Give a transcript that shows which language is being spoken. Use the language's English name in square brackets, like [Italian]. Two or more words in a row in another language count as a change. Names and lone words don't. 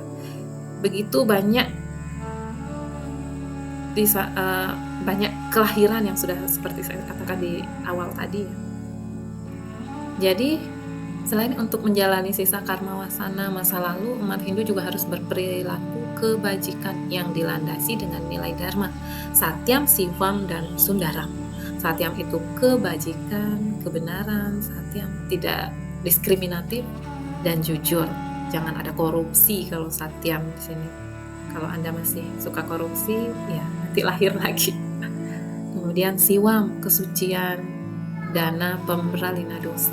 [Indonesian] Begitu banyak kelahiran yang sudah seperti saya katakan di awal tadi ya. Jadi selain untuk menjalani sisa karma wasana masa lalu, umat Hindu juga harus berperilaku kebajikan yang dilandasi dengan nilai dharma, satyam, sivam, dan sundaram. Satyam itu kebajikan, kebenaran, satyam tidak diskriminatif dan jujur. Jangan ada korupsi kalau satyam di sini. Kalau Anda masih suka korupsi, ya nanti lahir lagi. Kemudian siwam, kesucian, dana, pemberalina dosa.